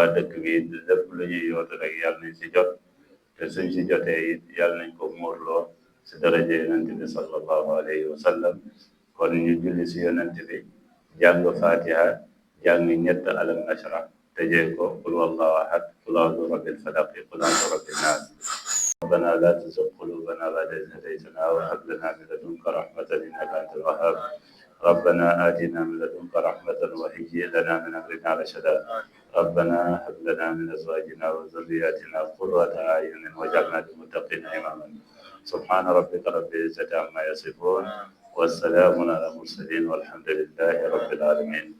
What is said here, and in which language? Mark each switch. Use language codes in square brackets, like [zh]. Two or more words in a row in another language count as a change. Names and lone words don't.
[wo] dëkk bi lépp lu ñuy yootu rek yàlla nañ si jot te suñ si jotee it yàlla nañ ko muurloo si daraje yonent bi [ar] صلى الله عليه وسلم [wo] kon ñu julli si yonent bi jàng fatiha jàng ñett [ar] ألم نشرح [wo] tëjee ko [ar] قل هو الله أحد قل أعوذ برب الفلق قل أعوذ برب الناس ربنا لا تزغ قلوبنا بعد إذ هديتنا وهب لنا من لدنك رحمة إنك أنت الوهاب ربنا آتنا من لدنك رحمة وهيئ لنا من أمرنا رشدا ربنا هب لنا من أزواجنا وذرياتنا قرة أعين واجعلنا للمتقين إماما سبحان ربك رب العزة عما يصفون والسلام على المرسلين والحمد لله رب العالمين.